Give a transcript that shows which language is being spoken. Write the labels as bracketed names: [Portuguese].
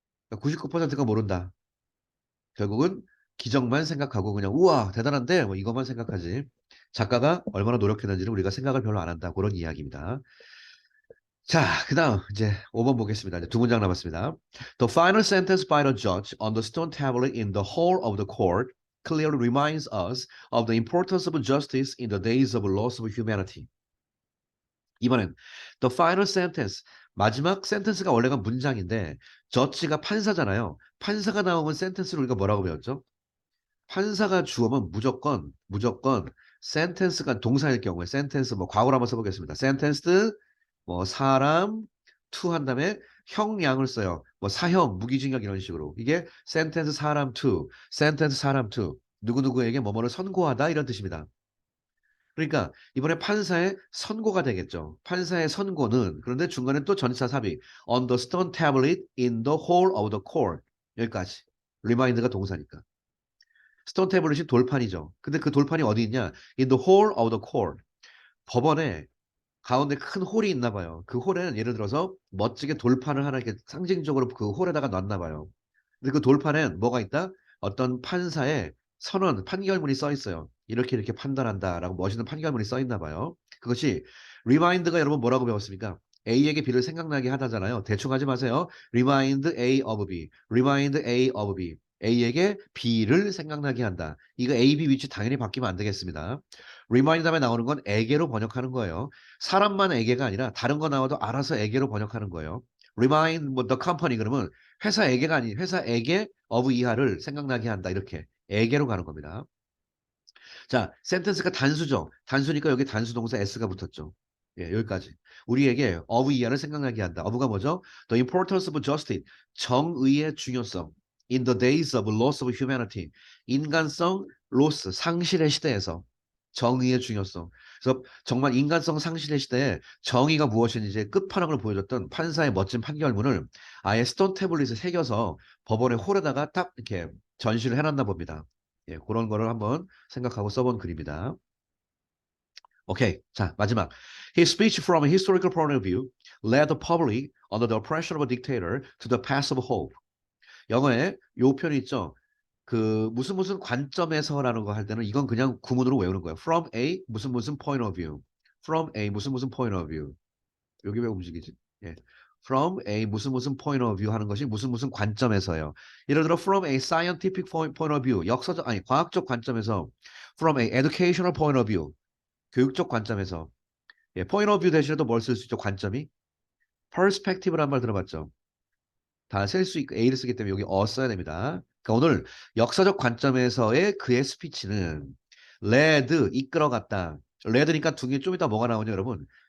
[Korean] 99%가 모른다. 결국은 기적만 생각하고 그냥 우와 대단한데 뭐 이것만 생각하지. 작가가 얼마나 노력했는지를 우리가 생각을 별로 안 한다. 그런 이야기입니다. 자, 그다음 이제 5번 보겠습니다. 이제 두 문장 남았습니다. [English] The final sentence by the judge on the stone tablet in the hall of the court clearly reminds us of the importance of justice in the days of loss of humanity. [Korean] 이번엔 [English] the final sentence [Korean] 마지막 센텐스가 원래가 문장인데 저치가 판사잖아요. 판사가 나오면 센텐스를 우리가 뭐라고 배웠죠? 판사가 주어면 무조건 센텐스가 동사일 경우에 센텐스 뭐 과거로 한번 써보겠습니다. 센텐스 뭐 사람 투 한 다음에 형량을 써요. 뭐 사형, 무기징역 이런 식으로. 이게 센텐스 사람 투, 센텐스 사람 투. 누구누구에게 뭐뭐를 선고하다 이런 뜻입니다. 그러니까 이번에 판사의 선고가 되겠죠. 판사의 선고는 그런데 중간에 또 전치사 삽입 [English] on the stone tablet in the hall of the court [Korean] 여기까지. 리마인드가 동사니까. 스톤 태블릿이 돌판이죠. 근데 그 돌판이 어디 있냐? [English] In the hall of the court. [Korean] 법원에 가운데 큰 홀이 있나 봐요. 그 홀에는 예를 들어서 멋지게 돌판을 하나 이렇게 상징적으로 그 홀에다가 놨나 봐요. 근데 그 돌판엔 뭐가 있다? 어떤 판사의 선언, 판결문이 써 있어요. 이렇게 판단한다라고 멋있는 판결문이 써 있나 봐요. 그것이 리마인드가 여러분 뭐라고 배웠습니까? A에게 B를 생각나게 하다잖아요. 대충 하지 마세요. [English] Remind A of B. Remind A of B. [Korean] A에게 B를 생각나게 한다. 이거 A, B 위치 당연히 바뀌면 안 되겠습니다. Remind 다음에 나오는 건 에게로 번역하는 거예요. 사람만 에게가 아니라 다른 거 나와도 알아서 에게로 번역하는 거예요. Remind 뭐 the company 그러면 회사에게가 아닌 회사에게 of 이하를 생각나게 한다. 이렇게 에게로 가는 겁니다. 자, 센텐스가 단수죠. 단수니까 여기 단수 동사 s가 붙었죠. 예, 여기까지. 우리에게 of 이하를 생각나게 한다. of가 뭐죠? [English] The importance of justice. [Korean] 정의의 중요성. [English] In the days of loss of humanity. [Korean] 인간성 loss, 상실의 시대에서 정의의 중요성. 그래서 정말 인간성 상실의 시대에 정의가 무엇인지 끝판왕을 보여줬던 판사의 멋진 판결문을 아예 스톤 태블릿에 새겨서 법원의 홀에다가 딱 이렇게 전시를 해놨나 봅니다. 예, 그런 거를 한번 생각하고 써본 글입니다. 오케이. 자, 마지막. [English] His speech from a historical point of view led the public under the oppression of a dictator to the path of hope. [Korean] 영어에 요 표현이 있죠. 그 무슨 관점에서라는 거 할 때는 이건 그냥 구문으로 외우는 거예요. [English] From a [Korean] 무슨 [English] point of view. From a 무슨 point of view. [Korean] 여기 왜 움직이지? 예. From a 무슨 point of view 하는 것이 무슨 관점에서요. 예를 들어 [English] from a scientific point of view. [Korean] 역사적 아니 과학적 관점에서 [English] from a educational point of view. [Korean] 교육적 관점에서. 예, point of view 대신에 또 뭘 쓸 수 있죠? 관점이 perspective라는 말 들어봤죠? 다 셀 수 있고 A를 쓰기 때문에 여기 써야 됩니다. 그러니까 오늘 역사적 관점에서의 그의 스피치는 led 이끌어갔다. led니까 두 개 좀 이따 뭐가 나오냐 여러분?